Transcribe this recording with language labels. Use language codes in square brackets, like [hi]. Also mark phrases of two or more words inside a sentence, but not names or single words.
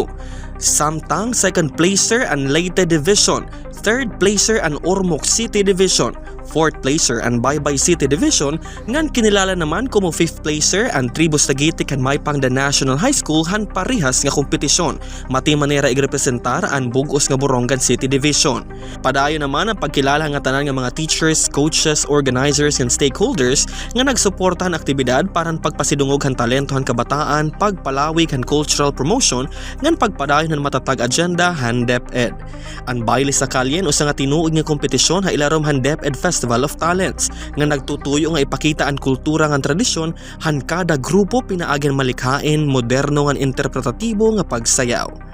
[war] Samtang second placer ang Leyte Division, third placer ang Ormoc City Division, fourth placer ang Baybay City Division ngan kinilala naman como fifth placer ang Tribus Taguite kan Maypang the National High School han parihas nga kompetisyon. Mati manera igrepresentar ang Bugos nga Borongan City Division. Padayon naman ang pagkilala nga tanan nga mga [en] teachers, coaches, organizers and stakeholders [war] nga nagsuportahan aktibidad para pagpasidungog han talento han kabataan, pagpalawig han [en] cultural promotion [war] ngan pagpadayon han matatag agenda han DepEd. Ang Baile sa Kalye usa nga tinuod nga kompetisyon ha ilarom han DepEd Festival of Talents nga nagtutuyo nga ipakita ang kultura nga tradisyon han kada grupo pinaagyan malikhain moderno nga interpretatibo nga pagsayaw.